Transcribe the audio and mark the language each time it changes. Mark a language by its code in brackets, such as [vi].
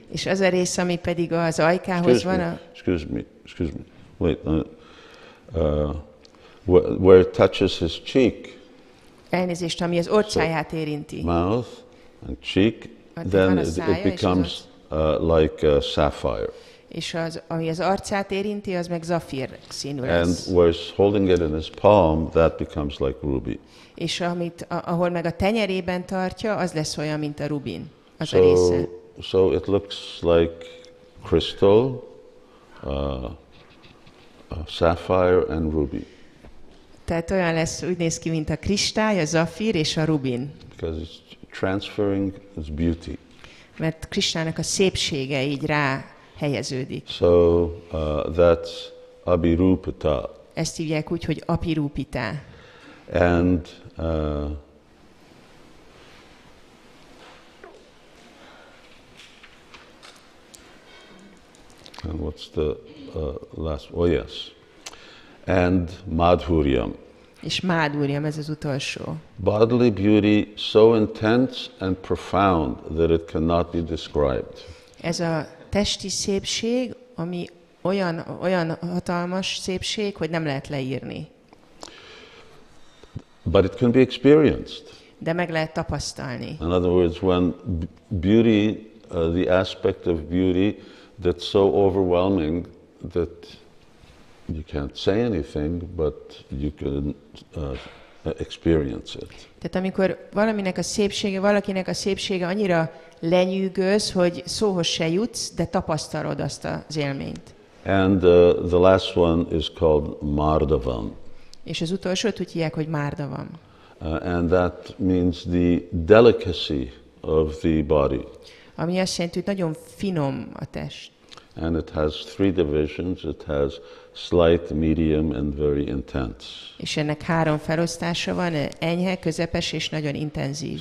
[hu] És az a rész, ami pedig az ajkához van, [en] Excuse me. Wait. Where it touches his cheek, [hu] elnézést, ami az orcáját érinti. [en] mouth and cheek, then it becomes like sapphire. [hu] És ami az arcát érinti, az meg zafír színű lesz. [en] And where he's holding it in his palm, that becomes like ruby. [hu] És ahol meg a tenyerében tartja, az lesz olyan, mint a rubin, az a része. [en] So it looks like crystal, sapphire and ruby. [hu] Tehát olyan lesz, úgy néz ki, mint a kristály, a zafír és a rubin. [en] Because it's transferring its beauty. [hu] Mert Krishnának a szépsége így rá helyeződik. [en] So that's abhirupata. [hu] Ezt hívják úgy, hogy abhirupita. [en] And And what's the last? Oh, yes. And madhuryam. [hu] És mádúrjam, ez az utolsó. [en] Bodily beauty so intense and profound that it cannot be described. [hu] Ez a testi szépség, ami olyan hatalmas szépség, hogy nem lehet leírni. [en] But it can be experienced. [hu] De meg lehet tapasztalni. [en] In other words, when beauty, the aspect of beauty that's so overwhelming that you can't say anything, but you can experience it. [hu] Tehát amikor valakinek a szépsége annyira lenyűgöz, hogy szóhoz se jutsz, de tapasztalod azt az élményt. [en] And the last one is called mardavam. [hu] És az utolsót úgy hívják, hogy márdavam. [en] And that means the delicacy of the body. [hu] Ami azt jelenti, hogy nagyon finom a test. [en] And it has 3 divisions. It has slight, medium, and very intense. [hu] És ennek 3 felosztása van, enyhe, közepes és nagyon intenzív.